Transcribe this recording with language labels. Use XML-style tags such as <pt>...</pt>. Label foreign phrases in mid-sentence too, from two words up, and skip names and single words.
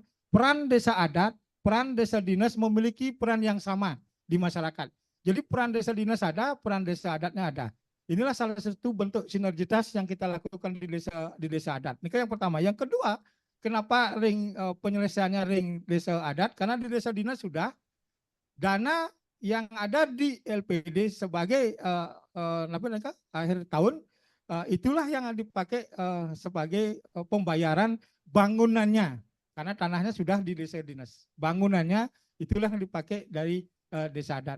<id>Peran desa adat, peran desa dinas memiliki peran yang sama di masyarakat. Jadi peran desa dinas ada, peran desa adatnya ada. Inilah salah satu bentuk sinergitas yang kita lakukan di desa adat. Ini yang pertama. Yang kedua, kenapa penyelesaiannya ring desa adat? Karena di desa dinas sudah dana yang ada di LPD sebagai akhir tahun itulah yang dipakai sebagai pembayaran bangunannya. Karena tanahnya sudah di desa dinas. Bangunannya itulah yang dipakai dari desa adat.</id>